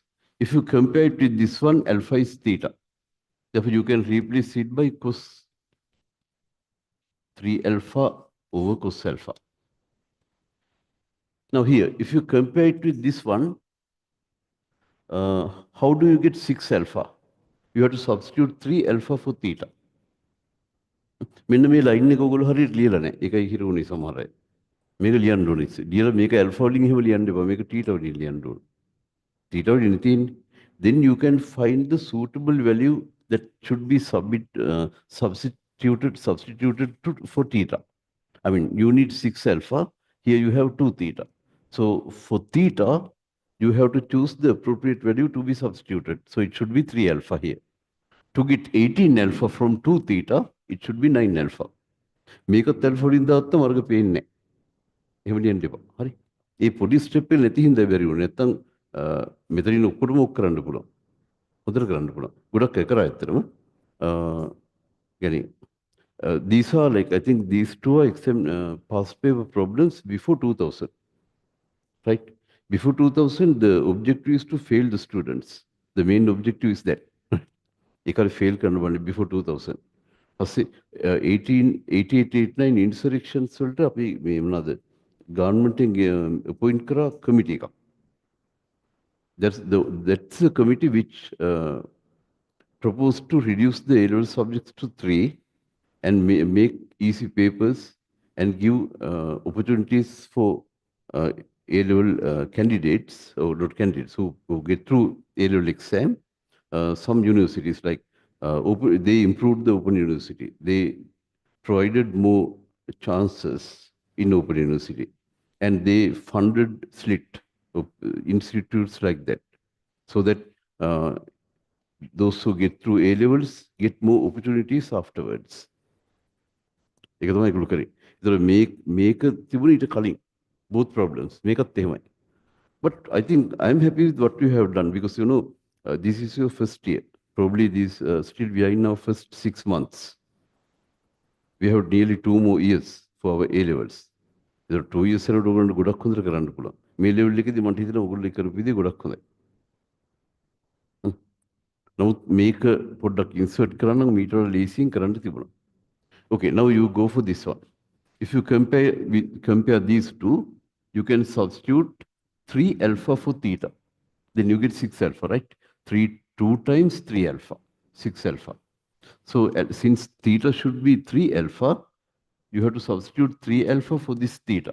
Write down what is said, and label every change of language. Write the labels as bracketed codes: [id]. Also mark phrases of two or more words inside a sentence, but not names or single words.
[en] If you compare it with this one, alpha is theta. Therefore you can replace it by cos 3 alpha over cos alpha. Now here, if you compare it with this one, how do you get 6 alpha? You have to substitute 3 alpha for theta. [si] මෙන්න මේ ලයින් එක ඔයගොල්ලෝ හරියට ලියලා නැහැ. ඒකයි හිරුනේ සමහර අය. මේක ලියන්න ඕනේ. ලියලා මේක alpha වලින් එහෙම ලියන්න එපා. මේක theta වලින් ලියන්න ඕනේ. Theta වලින් තියෙන්නේ. [en] Then you can find the suitable value that should be substituted for theta. I mean, you need 6 alpha. Here you have 2 theta. So for theta, you have to choose the appropriate value to be substituted. So it should be 3 alpha here. To get 18 alpha from 2 theta, it should be 9 alpha. [si] මේකත් alpha වලින් දාත්තම වර්ග පේන්නේ නැහැ. එහෙම ලියන්න එපා. හරි. මේ පොඩි ස්ටෙප් එක නැති හින්දා බැරි වුණේ. නැත්තම් මෙතනින් ඔක්කොටම ඔක් කරන්න පුළුවන්. හොඳට කරන්න පුළුවන්. ගොඩක් අය කරා ඇත්තටම. [en] يعني these are like, I think these two are past paper problems before 2000, right? Before 2000, the objective is to fail the students. The main objective is that. [si] ඒකයි fail කරන්න බන්නේ before 2000. පස්සේ 1888-89 insurrections වලට අපි මේ මොනවාද [en] government appoint [si] කරා committee එකක්. [en] That's the committee which proposed to reduce the A-level subjects to 3 and make easy papers and give opportunities for A-level candidates, or not candidates, who get through A-level exam. Some universities, like they improved the Open University. They provided more chances in Open University. And they funded SLIT, institutes like that, so that those who get through A-levels get more opportunities afterwards. [si] ඒක තමයි ඒගොල්ලෝ කරේ. ඒතර මේක තිබුණේ ඊට කලින් [en] both problems. [si] මේකත් එහෙමයි. [en] But I think I'm happy with what you have done, because this is your first year. Probably still we are in our first 6 months. We have nearly 2 more years for our A-levels. [si] ඒතර 2 years වලට ඔයගොල්ලන්ට ගොඩක් හොඳට කරන්න පුළුවන්. මේ level එකේදී මට හිතෙනවා ඔයගොල්ලෝ කරපු විදිහ ගොඩක් හොඳයි. නමුත් මේක පොඩ්ඩක් insert කරන්න මීට වඩා ලේසියෙන් කරන්න තිබුණා. [en] Okay, now you go for this one. If you compare these two, you can substitute 3 alpha for theta. Then you get 6 alpha, right? 2 times 3 alpha, 6 alpha. So since theta should be 3 alpha, you have to substitute 3 alpha for this theta.